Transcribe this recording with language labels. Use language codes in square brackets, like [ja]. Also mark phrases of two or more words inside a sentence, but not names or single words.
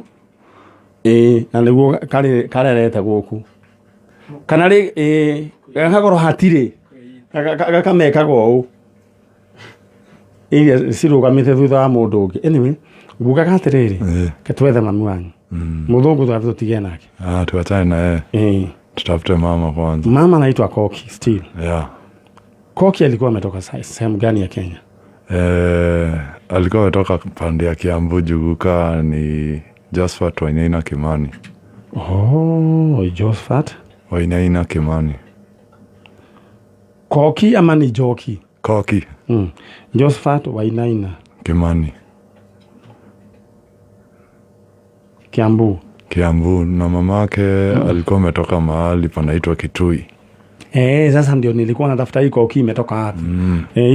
[ki] Na nĩguo karerete gũkũ. Kana rĩ gagakorwo hatirĩ gakamekagwo ũũ. Iria cirũgamĩte thutha wa mũndũ ũngĩ. Anyway, ngugaga atĩrĩrĩ, ketwethe mami wanyu. Mũthũngũ twathiĩ tũtige nake. [sw] Tuachane na yeye. Tutafute mama kwanza. Mama anaitwa Koki Steel. Yeah. Koki alikuwa ametoka sehemu gani ya Kenya? Alikuwa ametoka pande ya Kiambu Juguka ni Josephat Wainaina Kimani. Josephat Wainaina Kimani. Koki ama ni Joki? Koki. Josephat Wainaina Kimani. Kiambu na mamake alikuwa ametoka mahali panaitwa Kitui. Sasa ndio nilikuwa natafuta hii Koki imetoka wapi.